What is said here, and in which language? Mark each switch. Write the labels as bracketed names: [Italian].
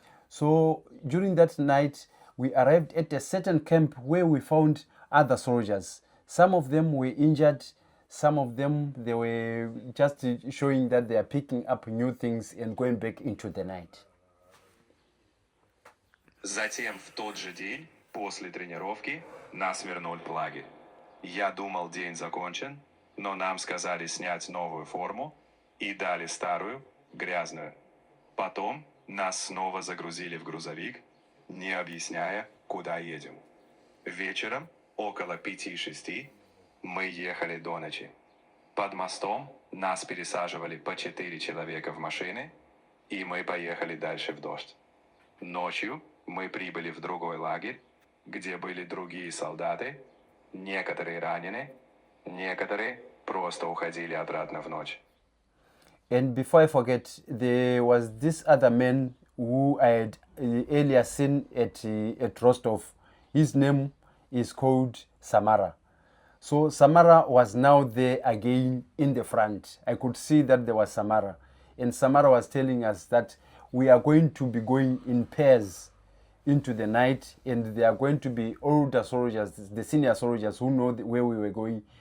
[English] So during that night, we arrived at a certain camp where we found other soldiers. Some of them were injured. Some of them, they were just showing that they are picking up new things and going back into the night. [Russian] Затем в тот же день, после тренировки, нас вернули в лагерь. Я думал, день закончен, но нам сказали снять новую форму и дали старую, грязную. Потом нас снова загрузили в грузовик, не объясняя, куда едем. Вечером, около 5-6, мы ехали до ночи. Под мостом нас пересаживали по 4 человека в машины, и мы поехали дальше в дождь. Ночью мы прибыли в другой лагерь, где были другие солдаты, некоторые ранены, некоторые просто уходили обратно в ночь. [English] And before I forget, there was this other man who I had earlier seen at Rostov. His name is called Samara. So Samara was now there again in the front. I could see that there was Samara. And Samara was telling us that we are going to be going in pairs into the night, and there are going to be older soldiers, the senior soldiers who know where we were going.